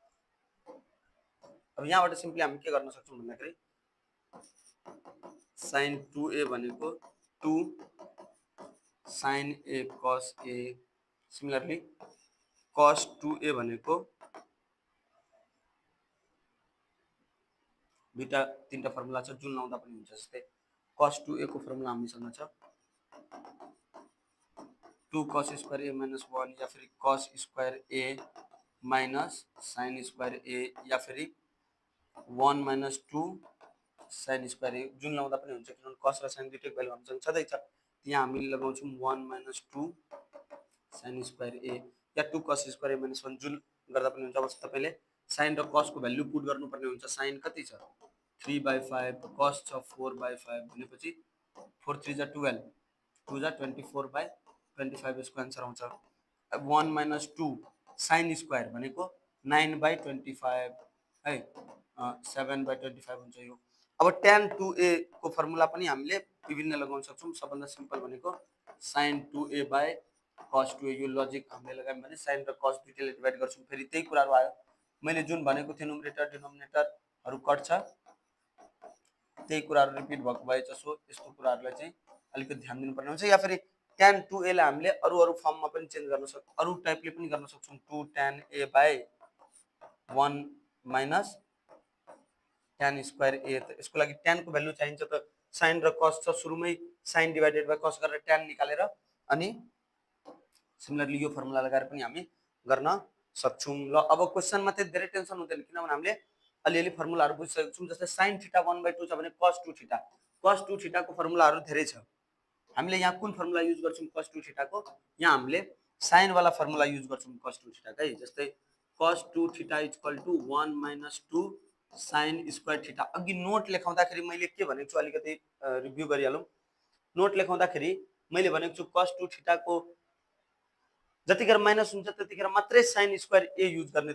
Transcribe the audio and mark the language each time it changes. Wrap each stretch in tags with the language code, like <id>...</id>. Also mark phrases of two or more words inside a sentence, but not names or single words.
<ne>अब यहाँबाट सिम्पली हामी के गर्न सक्छौं भन्दाखेरि</ne> <en>sin 2a</en> <ne>भनेको</ne> <en>2 sin a cos a, similarly cos 2a</en> <ne>भनेको दुईटा तीनटा फर्मुला छ जुन लाउँदा पनि हुन्छ। जस्तै</ne> <en>cos 2a</en> <ne>को फर्मुला हामीसँग छ</ne> <en>2 cos square a minus 1</en> <ne>या फिर</ne> <en>cos square a minus sin square a</en> <ne>या फिर</ne> <en>1 minus 2 sin square a</en> <ne>जुन लाउँदा पनि हुन्छ, किनभने cos र sin दुईटैको भ्यालु हामीसँग छँदैछ। यहाँ हामीले लगाउँछौं</ne> <en>1 minus 2 sin square a</en> <ne>या</ne> <en>2 cos square a minus 1</en> <ne>जुन गर्दा पनि हुन्छ। अब तपाईले sin र cos को भ्यालु पुट गर्नुपर्ने हुन्छ। sin कति छ 3/5, cos छ 4/5 भनेपछि 4 3 जा 12, 2 जा 24 बाई 25 यसको आन्सर आउँछ।</ne> <en>1 minus 2 sin square</en> <ne>भनेको 9 बाई 25 है, 7 बाई 25 हुन्छ यो। अब</ne> <en>tan 2a</en> <ne>को फर्मुला पनि हामीले विभिन्न लगाउन सक्छौं। सबभन्दा सिम्पल भनेको</ne> <en>sin 2a by cos 2a,</en> <ne>यो लजिक हामीले लगायौं भने sin र cos दुईटैले डिभाइड गर्छौं। फेरि त्यही कुराहरु आयो, मैले जुन भनेको थिएँ</ne> <en>numerator denominators</en> <ne>कट्छ, त्यही कुराहरु रिपिट भएको भए जसो यस्तो कुराहरुलाई चाहिँ अलिकति ध्यान दिनुपर्ने हुन्छ। या फेरि</ne> <en>tan 2a</en> <ne>लाई हामीले अरु फर्ममा पनि चेन्ज गर्न सक्छौं, अरु टाइपले पनि गर्न सक्छौं।</ne> <en>2 tan a by 1 minus tan square a,</en> <ne>त यसको लागि tan को भ्यालु चाहिन्छ त sin र cos छ, सुरुमै</ne> <en>sin divided by cos</en> <ne>गरेर tan निकालेर अनि सिमिलरली यो फर्मुला लगाएर पनि हामी गर्न सक्छौं। ल अब क्वेशनमा चाहिँ धेरै टेन्सन हुँदैन, किनभने हामीले अलिअलि फर्मुलाहरु बुझिसकेका छौं। जस्तै</ne> <en>sin theta</en> <ne>1/2 छ भने</ne> <en>cos 2 theta, cos 2 theta</en> <ne>को फर्मुलाहरु धेरै छ। हामीले यहाँ कुन फर्मुला युज गर्छौं</ne> <en>cos 2 theta</en> <ne>को? यहाँ हामीले sin वाला फर्मुला युज गर्छौं</ne> <en>cos 2 theta</en> <ne>का है।</ne> <en>जस्तै cos 2 theta = 1 - 2 sin square theta.</en> <ne>अघि नोट लेखाउँदाखेरि मैले के भनेको छु अलिकति रिभ्यु गरिहालौं। नोट लेखाउँदाखेरि मैले भनेको छु</ne> <en>cos 2 theta</en> <ne>को जतिखेर माइनस हुन्छ त्यतिखेर मात्रै</ne> <en>sin square a</en> <ne>युज गर्ने।</ne>